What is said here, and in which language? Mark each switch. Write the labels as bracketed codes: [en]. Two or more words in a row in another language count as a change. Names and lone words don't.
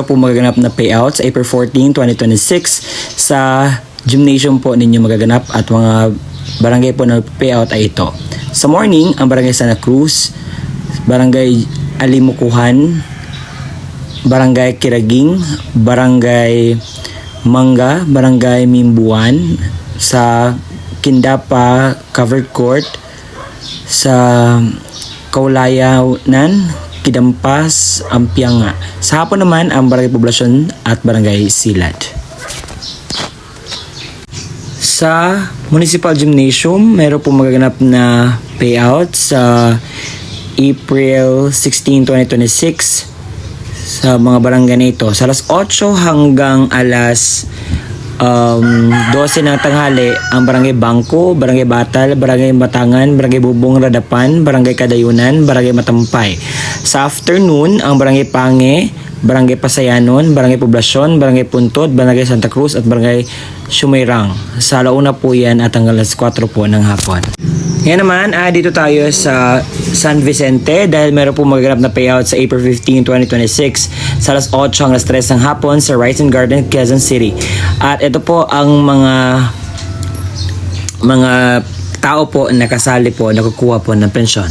[tl] po magaganap na payout sa April 14, 2026 sa gymnasium po ninyo magaganap at mga barangay po na payout ay ito. Sa morning, ang Barangay Santa Cruz, Barangay Alimukuhan, Barangay Kiraging, Barangay Mangga, Barangay Mimbuan, sa Kindapa Covered Court, sa Kaulayanan, Kidampas, Ampianga. Sa hapon naman ang Barangay Poblasyon at Barangay Silad. Sa Municipal Gymnasium, meron po magaganap na payout sa April 16, 2026 sa mga barangay na ito. Sa alas 8 hanggang alas 12 ng tanghali ang Barangay Bangko, Barangay Batal, Barangay Matangan, Barangay Bubong Radapan, Barangay Kadayunan, Barangay Matampay. Sa afternoon, ang Barangay Pange, Barangay Pasayanon, Barangay Poblasyon, Barangay Puntod, Barangay Santa Cruz at Barangay Sumayrang. Sa alauna po yan at hanggang alas 4 po ng hapon. Ngayon naman, dito tayo sa San Vicente dahil meron po magaganap na payout sa April 15, 2026 sa alas 8 hanggang alas 3 ng hapon sa Rising Garden, Quezon City. At ito po ang mga tao po na kasali po, nakukuha po ng pensyon.